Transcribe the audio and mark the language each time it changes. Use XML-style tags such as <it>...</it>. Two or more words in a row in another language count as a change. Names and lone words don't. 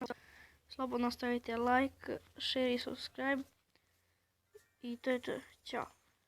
<hr>Slobodno stavite like, share i subscribe. I to je to. Ćao.</hr>